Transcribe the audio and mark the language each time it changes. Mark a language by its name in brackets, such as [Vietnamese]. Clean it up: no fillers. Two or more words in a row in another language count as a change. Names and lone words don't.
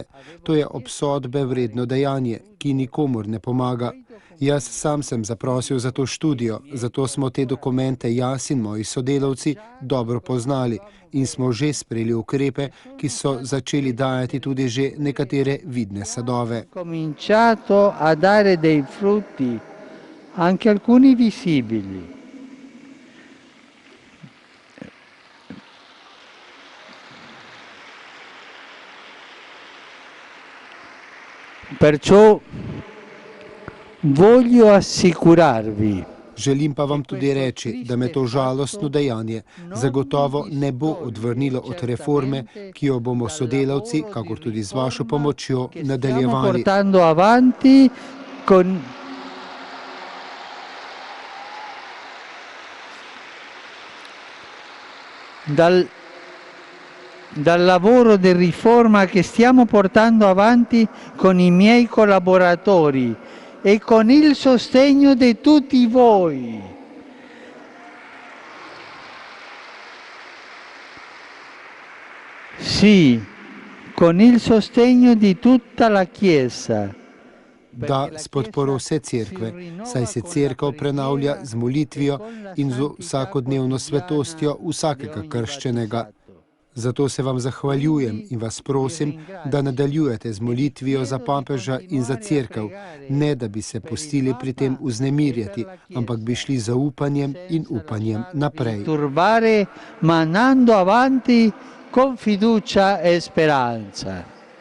[Slovenian] To je obsodbe vredno dejanje, ki nikomur ne pomaga. Jaz sam sem zaprosil za to študijo, zato smo te dokumente jaz in moji sodelavci dobro poznali in smo že sprejeli ukrepe, ki so začeli dajati tudi že nekatere vidne sadove. [Italian] Cominciato a dare dei frutti, anche alcuni visibili. Perciò voglio assicurarvi. [Slovenian] Želim pa vam tudi reči, da me to žalostno dejanje zagotovo ne bo odvrnilo od reforme, ki jo bomo sodelavci, kakor tudi z vašo pomočjo, nadaljevali. [Italian] Dal lavoro di riforma che stiamo portando avanti con i miei collaboratori e con il sostegno di tutti voi. Sì, con il sostegno di tutta la Chiesa. [Slovenian] Da, s podporo vse cerkve, saj se cerkev prenavlja z molitvijo in z vsakodnevno svetostjo vsakega krščenega. Zato se vam zahvaljujem in vas prosim, da nadaljujete z molitvijo za papeža in za cerkev, ne da bi se pustili pri tem vznemirjati, ampak bi šli z zaupanjem in upanjem naprej. [Italian] Ma andando avanti con fiducia e speranza.